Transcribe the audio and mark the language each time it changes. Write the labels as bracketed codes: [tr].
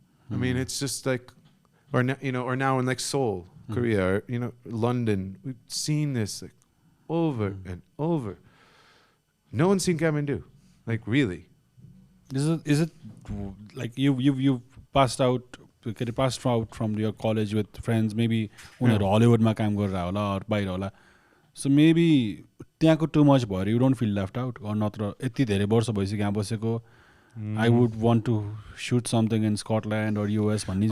[en] I mean, it's just like, or now in like Seoul, Korea, or you know, London. We've seen this like over and over. No one's seen Kathmandu, like really. Is it like you passed out from your college with friends? Maybe [ne] उनीहरू हलिउडमा काम गरेर होला [en] or [ne] बाहिर होला. [en] So maybe [ne] त्यहाँको [en] too much [ne] भएर [en] you don't feel left out or [ne] नत्र यति धेरै वर्ष भइसक्यो यहाँ बसेको. [en] I would want to shoot something in Scotland or US [ne] भन्ने.